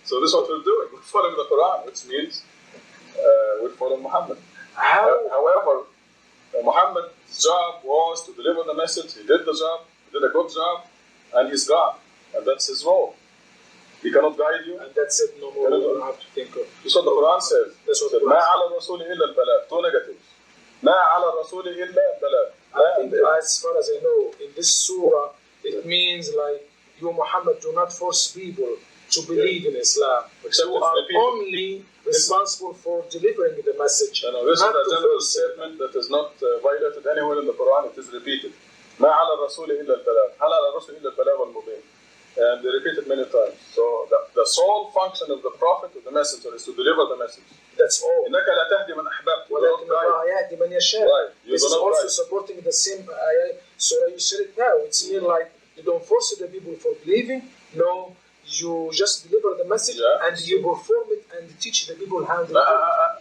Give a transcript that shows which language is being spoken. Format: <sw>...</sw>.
<en>So this is what we're doing. We're following the Quran, which means we're following Muhammad. However, Muhammad's job was to deliver the message. He did the job. He did a good job, and he's God, and that's his role. He cannot guide you. And that's it. No more. You don't have to think of. This is what the Quran says. That's what the Quran says.</en> <ar>ما على الرسول إلا البلاغ.</ar> <en>Two negatives.</en> <ar>ما على الرسول إلا البلاغ.</ar> <en>I think, as far as I know, in this surah, it means like you, Muhammad, do not force people to believe in Islam. Except you are only responsible for delivering the message. No, this is a general statement that is not violated anywhere in the Quran. It is repeated.</en> <ar>ما على الرسول إلا البلاغ. هل على الرسول إلا البلاغ المبين.</ar> <en>And they repeat it many times. So the sole function of the prophet or the messenger is to deliver the message. That's all.</en> <ar>إنك لا تهدي من أحببت. ولكن الله يهدي من يشاء.</ar> <en>Right. This is also supporting the same ayah. So you said it now. It's mean like you don't force the people for believing. No, you just deliver the message and you perform it and teach the people how to do it.</en>